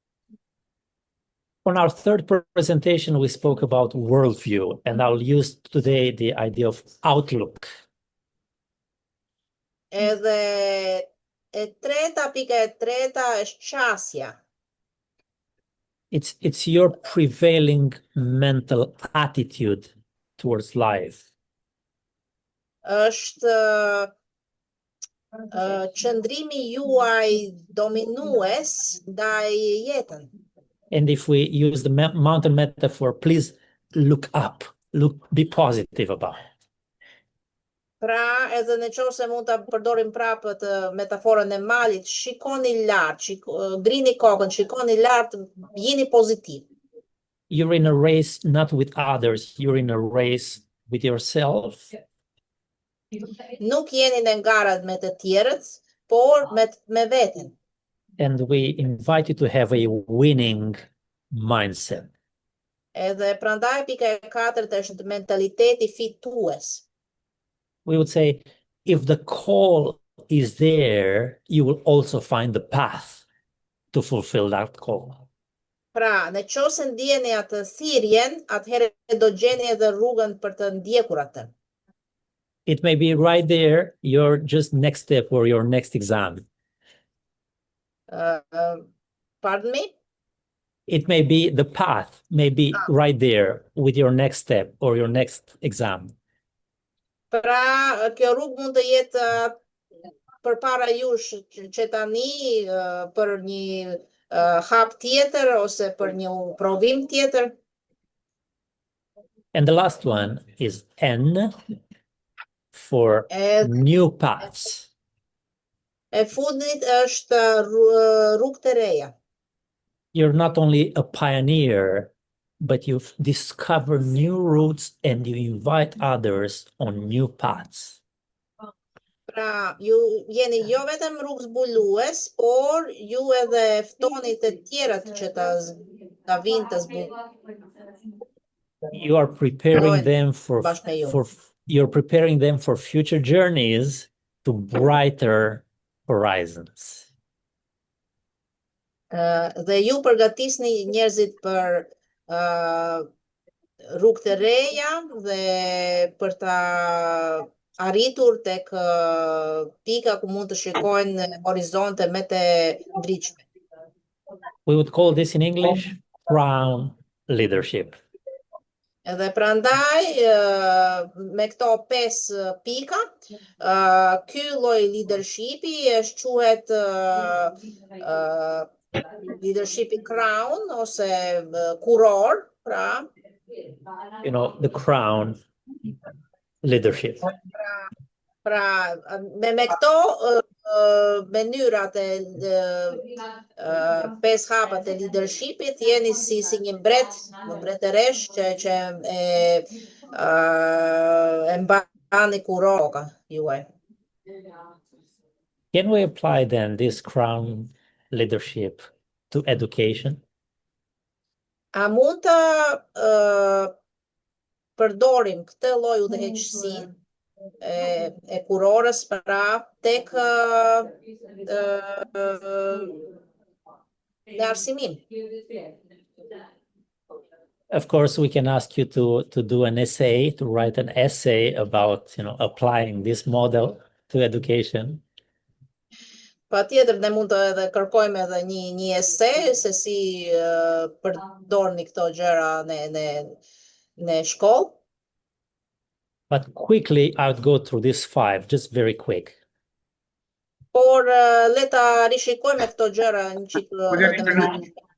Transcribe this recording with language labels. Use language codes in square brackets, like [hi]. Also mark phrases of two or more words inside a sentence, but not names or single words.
[en] On our third presentation, we spoke about worldview, and I'll use today the idea of outlook. [sq] Edhe pika e treta është qasja. [en] It's your prevailing mental attitude towards life. [sq] Është qëndrimi juaj dominues ndaj jetën. [en] And if we use the mountain metaphor, please look up, be positive about it. [sq] Pra, edhe në qoftë se mund ta përdorim prapë të metaforën e malit, shikoni lart, ngrini kokën, shikoni lart, jeni pozitiv. [en] You're in a race not with others, you're in a race with yourself. [sq] Nuk jeni në ngara me të tjerët, por me veten. [en] And we invite you to have a winning mindset. [sq] Edhe prandaj pika e katërt është mentaliteti fitues. [en] We would say, if the call is there, you will also find the path to fulfill that call. [sq] Pra, në qoftë se ndjeni atë thirrjen, atëherë do gjeni edhe rrugën për të ndjekur atë. [en] It may be right there, your just next step or your next exam. Pardon me? It may be the path, may be right there with your next step or your next exam. [sq] Pra, kjo rrugë mund të jetë përpara jush që tani për një hap tjetër ose për një provim tjetër. [en] And the last one is N for new paths. [sq] E fundit është rrugë të reja. [en] You're not only a pioneer, but you discover new routes and you invite others on new paths. [sq] Pra, ju jeni jo vetëm rrugë zbulues, por ju edhe ftoni të tjerët që ta vinë të zbulojnë. [en] You are preparing them you're preparing them for future journeys to brighter horizons. [sq] Dhe ju përgatisni njerëzit për rrugë të reja dhe për ta arritur tek pika ku mund të shikojnë horizonte më të ndritshme. [en] We would call this in English crown leadership. [sq] Edhe prandaj me këto 5 pika, ky lloj leadershipi quhet leadershipi crown ose kuror, pra. [en] You know, the crown leadership. [sq] Pra, me këto mënyrat e 5 hapat e leadershipit jeni si një mbretëresh që e mbani kuroka juaj. [en] Can we apply then this crown leadership to education? [sq] A mund të përdorim këtë lloj udhëheqësie e kurorës pra tek në arsimim? [en] Of course, we can ask you to do an essay, to write an essay about, applying this model to education. [sq] Patjetër ne mund të edhe kërkojmë edhe një ese se si përdorni këto gjëra në shkollë. [en] But quickly, I would go through this 5, just very quick. [sq] Por le ta rishikojmë këto gjëra një çik.